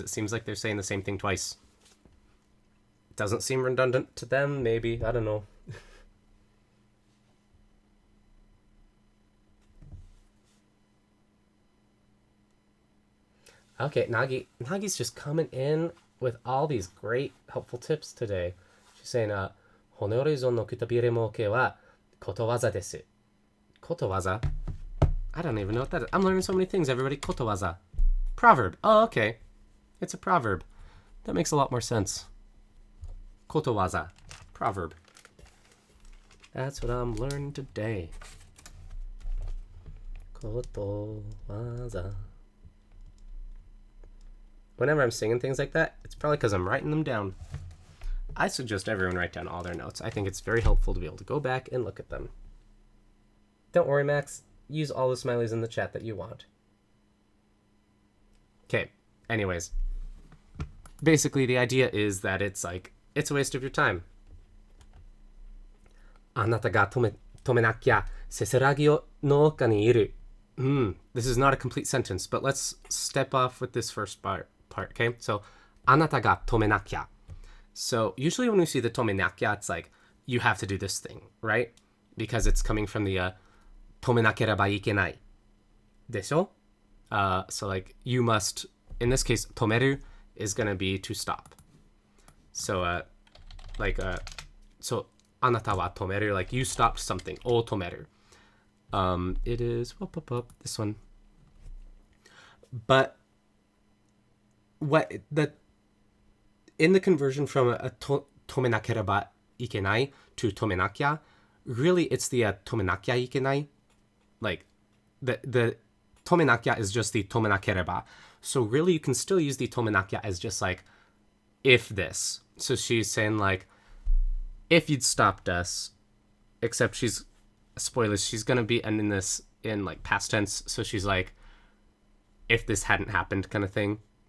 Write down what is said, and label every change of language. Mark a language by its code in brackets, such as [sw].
[en] It seems like they're saying the same thing twice. Doesn't seem redundant to them, maybe. I don't know. Okay, Nagi's just coming in with all these great, helpful tips today. She's saying, [ja] 骨折り損のくたびれ儲けはことわざです。ことわざ? [en] I don't even know what that is. I'm learning so many things, everybody. ことわざ.Proverb. Oh, okay. It's a proverb. That makes a lot more sense. ことわざ.Proverb. That's what I'm learning today. [ja] ことわざ. [en] Whenever I'm singing things like that, it's probably because I'm writing them down. I suggest everyone write down all their notes. I think it's very helpful to be able to go back and look at them. Don't worry, Max. Use all the smileys in the chat that you want. Okay, anyways. Basically, the idea is that it's a waste of your time. [ja] あなたが止めなきゃせせらぎの丘にいる. [en] This is not a complete sentence, but let's step off with this first part, okay? [ja] So, あなたが止めなきゃ. [en] So, usually when we see the 止めなきゃ, it's like, you have to do this thing, right? Because it's coming from the 止めなければいけない. [ja] でしょ? [en] So, like, you must, in this case, 止める is going to be to stop. So, so, [ja] あなたは止める, [en] like, you stopped something, [ja] を止める. [en] It is this one. But in the conversion from a 止めなければいけない to 止めなきゃ, really it's the 止めなきゃいけない. Like the 止めなきゃ is just the 止めなければ. So really you can still use the 止めなきゃ as just like if this. So she's saying like if you'd stopped us, except spoilers, she's gonna be ending this in like past tense, so she's like if this hadn't happened kind of thing.